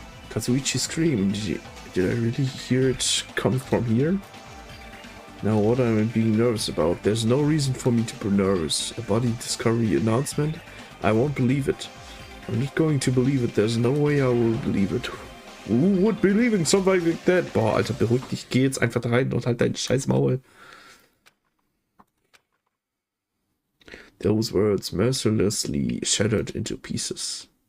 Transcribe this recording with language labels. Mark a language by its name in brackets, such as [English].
[English] Kazuichi scream. Did I really hear it come from here? Now what am I being nervous about? There's no reason for me to be nervous. A body discovery announcement? I won't believe it. I'm not going to believe it. There's no way I will believe it. Who would believe in something like that? [German] Boah, Alter, beruhig dich. Geh jetzt einfach rein und halt dein scheiß Maul. [English] Those words mercilessly shattered into pieces.